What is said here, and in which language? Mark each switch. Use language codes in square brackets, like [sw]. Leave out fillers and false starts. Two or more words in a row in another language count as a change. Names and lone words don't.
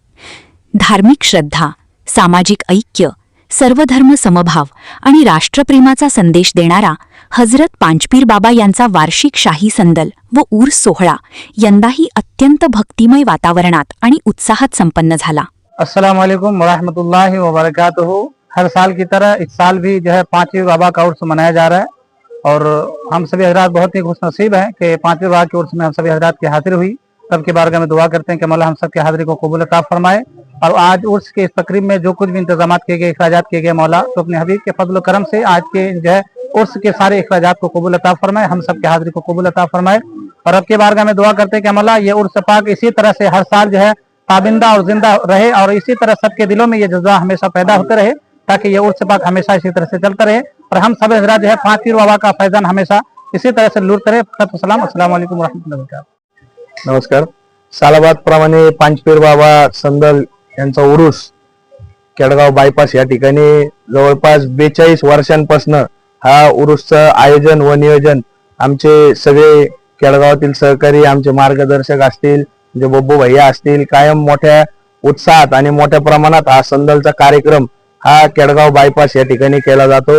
[mr] धार्मिक श्रद्धा, सामाजिक ऐक्य, सर्वधर्म समभाव आणि राष्ट्रप्रेमाचा संदेश देणारा हजरत पाचपीर बाबा यांचा वार्षिक शाही संदल व उर्स सोहळा यंदाही अत्यंत भक्तिमय वातावरणात आणि उत्साहात संपन्न झाला। [ar] السلام عليكم ورحمة الله وبركاته. [ur] ہر سال کی طرح اس سال بھی جو ہے پانچویں بابا کا عرس منایا جا رہا ہے اور ہم سبھی حضرات بہت ہی خوش نصیب ہیں کہ پانچویں بابا کے عرس میں ہم سبھی حضرات کی حاضر ہوئی. رب کی بارگاہ میں دعا کرتے ہیں کہ مولا ہم سب کی حاضری کو قبول عطا فرمائے. اور آج عرس کے اس تقریب میں جو کچھ بھی انتظام کیے گئے، اخراجات کیے گئے، مولا تو اپنے حبیب کے فضل کرم سے آج کے جو ہے عرس کے سارے اخراجات کو قبول عطا فرمائے، ہم سب کی حاضری کو قبول عطا فرمائے. اور رب کی بارگاہ میں دعا کرتے ہیں کہ مولا یہ عرس پاک اسی طرح سے ہر سال جو ہے تابندہ اور زندہ رہے اور اسی طرح سب کے دلوں میں یہ جذبہ ہمیشہ پیدا ہوتے رہے تاکہ یہ عرس پاک ہمیشہ اسی طرح سے چلتا رہے اور ہم سب حضرات جو ہے پاچپیر بابا کا فیضان ہمیشہ اسی طرح سے لوٹتے رہے. [ar] السلام عليكم ورحمة الله وبركاته. [mr] नमस्कार। सालाबाद प्रमाणे पाचपीर बाबा संदल यांचा उरूस केडगाव बायपास या ठिकाणी जवळपास 42 वर्षांपासून हा उरूसचं आयोजन व नियोजन आमचे सगळे केडगावातील सहकारी, आमचे मार्गदर्शक असतील, जे बब्बू भैया असतील, कायम मोठ्या उत्साहात आणि मोठ्या प्रमाणात हा संदलचा कार्यक्रम हा केडगाव बायपास या ठिकाणी केला जातो.